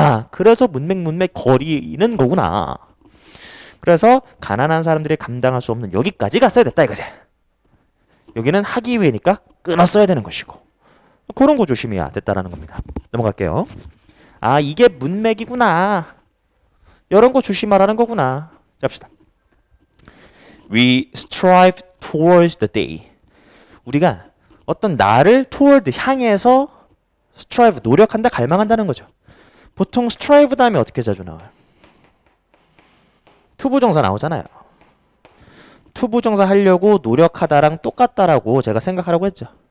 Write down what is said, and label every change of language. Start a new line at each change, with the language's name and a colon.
Korean: 그래서 문맥 거리는 거구나. 그래서 가난한 사람들이 감당할 수 없는 여기까지 갔어야 됐다 이거지. 여기는 하기 위해니까 끊었어야 되는 것이고 그런 거 조심해야 됐다라는 겁니다. 넘어갈게요. 이게 문맥이구나. 이런 거 조심하라는 거구나. 잡시다.
English: We strive towards the day.
Korean: 우리가 어떤 나를 toward 향해서 strive 노력한다 갈망한다는 거죠. 보통 strive 다음에 어떻게 자주 나와요? 투부정사 나오잖아요. 투부정사 하려고 노력하다랑 똑같다라고 제가 생각하라고 했죠.